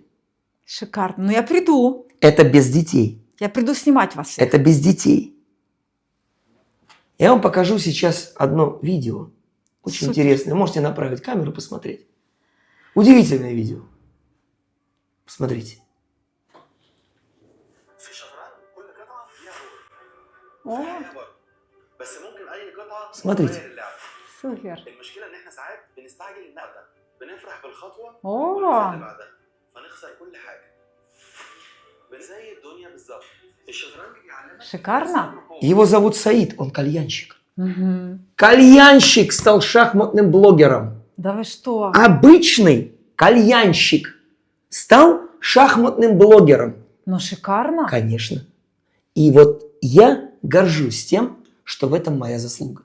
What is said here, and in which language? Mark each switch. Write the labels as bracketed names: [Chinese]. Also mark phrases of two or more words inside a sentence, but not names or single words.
[Russian] Шикарно. Ну, я приду. Это без детей. Я приду снимать вас всех. Это без детей. Я вам покажу сейчас одно видео. Очень Супер. интересное. Можете направить камеру, посмотреть. Удивительное видео. Посмотрите. [Arabic] في شطرنج كل قطعة ليها دور [Russian] О, [Arabic] فيها برضه بس ممكن أي قطعة [Russian] Смотрите. [Arabic] تغير اللعب [Russian] супер. [Arabic] المشكلة إن إحنا ساعات بنستعجل النقلة ده بنفرح بالخطوة [Russian] О, [Arabic] وننسى اللي بعدها فنخسر كل حاجة زي الدنيا بالظبط الشطرنج بيعلمك [Russian] шикарно. Его зовут Саид, он кальянщик. Мгм. Кальянщик стал шахматным блогером. Да вы что? Обычный кальянщик стал шахматным блогером. Ну, шикарно. Конечно. И вот я горжусь тем, что в этом моя заслуга.